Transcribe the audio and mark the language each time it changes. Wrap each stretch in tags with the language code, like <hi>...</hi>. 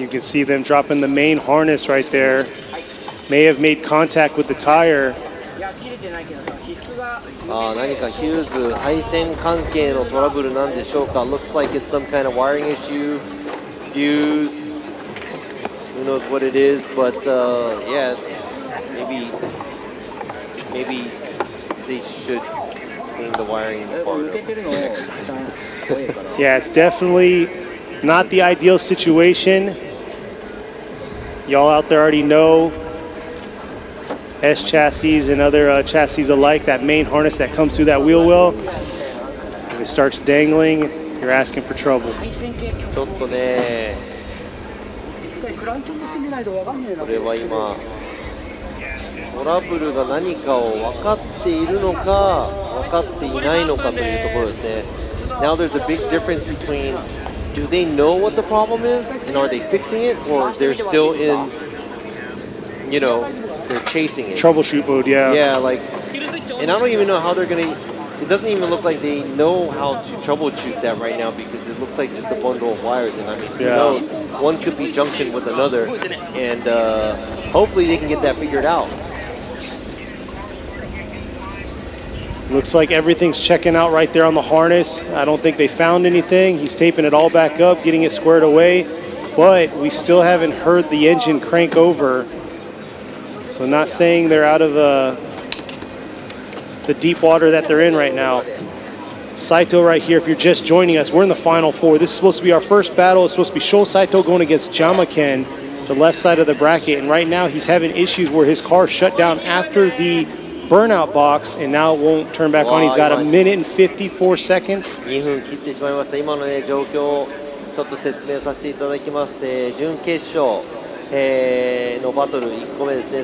<en>You can see them dropping the main harness right there. May have made contact with the tire.</en> <ja>何かヒューズ配線関係のトラブルなんでしょうか。</ja> <en>Looks like it's some kind of wiring issue, fuse. Who knows what it is, but yeah, maybe they should clean the wiring part. Yeah, it's definitely not the ideal situation. Y'all out there already know S chassis and other chassis alike, that main harness that comes through that wheel well, and it starts dangling, you're asking for trouble. ちょっとね、これは今トラブルが何かを分かっているのか分かっていないのかというところですね。 Now there's a big difference between do they know what the problem is and are they fixing it, or they're still in, you know, they're chasing it. Troubleshoot mode, yeah. Yeah, like, and I don't even know how they're gonna. It doesn't even look like they know how to troubleshoot that right now because it looks like just a bundle of wires. And I mean, who knows? One could be junction with another, and hopefully they can get that figured out. Looks like everything's checking out right there on the harness. I don't think they found anything. He's taping it all back up, getting it squared away. But we still haven't heard the engine crank over. So not saying they're out of the deep water that they're in right now. Saito right here, if you're just joining us, we're in the final four. This is supposed to be our first battle. It's supposed to be Sho Saito going against Jyamaken, the left side of the bracket. And right now he's having issues where his car shut down after the burnout box, and now it won't turn back on. He's got a minute and 54 seconds.</en> <ja>2分切ってしまいました。今のね、状況をちょっと説明させていただきます。準決勝、のバトル1個目ですね。</ja>